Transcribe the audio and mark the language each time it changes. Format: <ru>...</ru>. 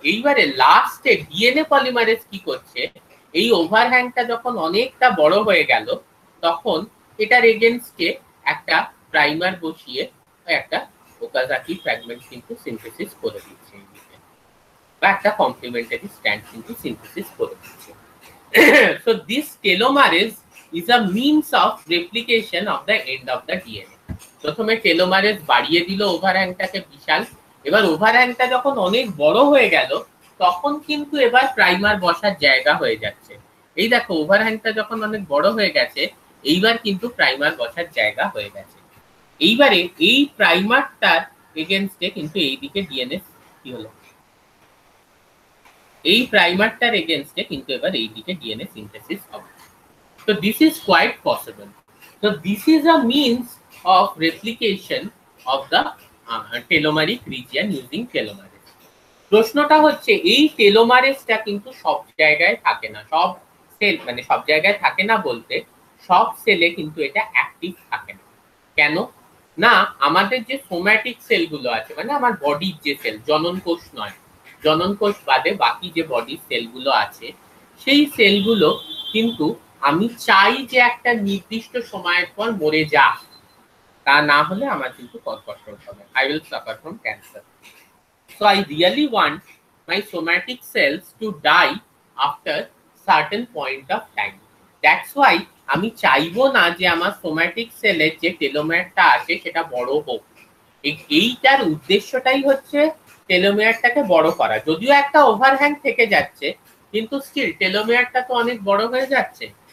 <bn>এইবারে লাস্টে DNA polymerase কি করছে, এই ওভারহ্যাংটা যখন অনেকটা বড় হয়ে গেল তখন এটার এগেইনস্টে একটা প্রাইমার বসিয়ে একটা ওকাজাকি ফ্র্যাগমেন্ট কিন্তু সিনথেসিস করে দিচ্ছে, বা একটা কমপ্লিমেন্টারি স্ট্যান্ড কিন্তু সিনথেসিস করে দিচ্ছে।</bn> <en>So this telomerase is a means of replication of the end of the DNA.</en> <bn>প্রথমে টেলোমারেজ বাড়িয়ে দিল ওভারহ্যাংটাকে বিশাল, এবার ওভারহ্যাংটা যখন অনেক বড় হয়ে গেল তখন কিন্তু এবার প্রাইমার বসার জায়গা হয়ে যাচ্ছে। এই দেখো ওভারহ্যাংটা যখন অনেক বড় হয়ে গেছে এইবার কিন্তু প্রাইমার বসার জায়গা হয়ে গেছে। এইবারে এই প্রাইমারটার এগেইনস্টে কিন্তু এইদিকে ডিএনএ কি হলো, এই প্রাইমারটার এগেইনস্টে কিন্তু এবার এইদিকে ডিএনএ সিনথেসিস হবে।</bn> <en>So this is quite possible. So this is a means of replication of the telomeric region using telomerase.</en> <bn>প্রশ্নটা হচ্ছে এই টেলোমারেজটা কিন্তু সব জায়গায় থাকে না, সব সেল মানে সব জায়গায় থাকে না বলতে সব সেলে কিন্তু এটা অ্যাক্টিভ থাকে না। কেন না, আমাদের যে সোম্যাটিক সেলগুলো আছে, মানে আমার বডির যে সেল, জনন কোষ নয়, জনন কোষ বাদে বাকি যে বডির সেলগুলো আছে সেই সেলগুলো কিন্তু আমি চাই যে একটা নির্দিষ্ট সময়ের পর মরে যাক, তা না হলে আমার কিন্তু কর্কট রোগ হবে,</bn> <en>I will suffer from cancer. So I really want my somatic cells to die after certain point of time. That's why</en> <bn>আমি চাইবো না যে আমার সোম্যাটিক সেলের যে টেলোমেয়ারটা আছে সেটা বড় হোক। এইটার উদ্দেশ্যটাই হচ্ছে টেলোমেয়ারটাকে বড় করা। যদিও একটা ওভারহ্যাং থেকে যাচ্ছে কিন্তু স্টিল টেলোমেয়ারটা তো অনেক বড় হয়ে যাচ্ছে।</bn>